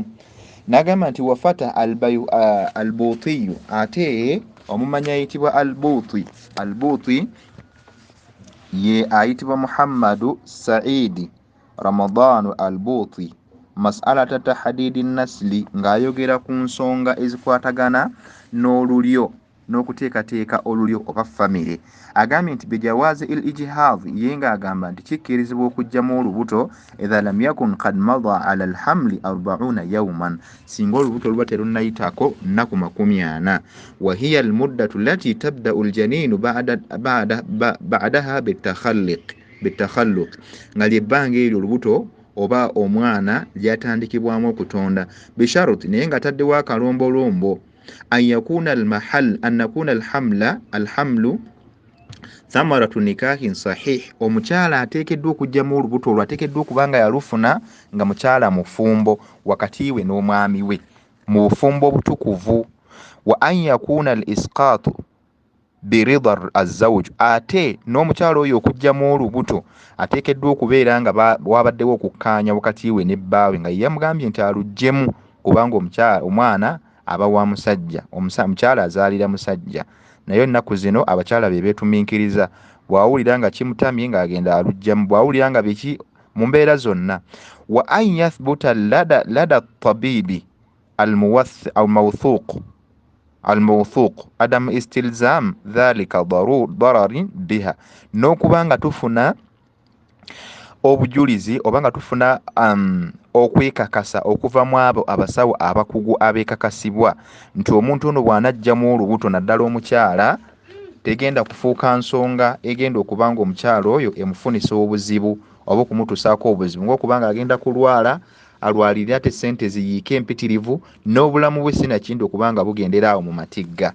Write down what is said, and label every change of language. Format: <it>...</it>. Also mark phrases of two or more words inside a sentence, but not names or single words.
<lg>N'agamba nti wafata al-Buutiyu, ate omumanyi ayitibwa al-Buuti ye ayitibwa Muhammadu Saidi Ramadanu al-Buuti,</lg> <ar>مسألة تحديد النسل</ar> <lg>ng'ayogera ku nsonga ezikwatagana n'olulyo n'okuteekateeka olulyo oba famire. Agambye nti</lg> <ar>بجواز الإجهاض</ar> <lg>ye ng'agamba nti kikkirizibwa okujjamu olubuto</lg> <ar>إذا لم يكن قد مضى على الحمل 40 يوما,</ar> <lg>singa olubuto luba terunnayitako nnaku 40.</lg> <ar>وهي المدة التي يبدأ الجنين بعدها بالتخلق,</ar> <lg>nga lyebbanga eryo olubuto oba omwana lyatandikibwamu okutonda bisharuti, naye nga taddewo akalombolombo</lg> <ar>أن يكون الحمل ثمرة نكاح صحيح,</ar> <lg>omukyala ateekeddwa okujjamu olubuto olwo ateekeddwa okuba nga yalufuna nga mukyala mufumbo wakati we n'omwami we mu bufumbo obutukuvu.</lg> <ar>وأن يكون الإسقاط برضا الزوج,</ar> <lg>ate n'omukyala oyo okujjamu olubuto ateekeddwa okubeera nga wabaddewo okukkaanya wakati we n'ebbaawe nga ye yamugambye nti aluggyemu, kubanga omwana aba wa musajja, omukyala azaalira musajja. Naye ennaku zino abakyala be beetuminkiriza, bw'awulira nga kimutamye ng'agenda aluggyemu, bw'awulira nga biki mu mbeera zonna.</lg> <ar>وأن يثبت لدى الطبيب الموثوق عدم استلزام ذلك ضررا بها,</ar> <lg>n'okuba nga tufuna obujulizi oba nga tufuna okwekakasa okuva mu abo abasawo abakugu abeekakasibwa nti omuntu ono bw'anajjamu olubuto naddala omukyala tegenda kufuuka nsonga egenda okuba nga omukyala oyo emufunisa obuzibu oba okumutuusaako obuzibu, ng'okubanga agenda kulwala alwalire ate ssente ziyiike empitirivu n'obulamu bwe sinakindi okuba nga bugendera awo mu matigga.</lg>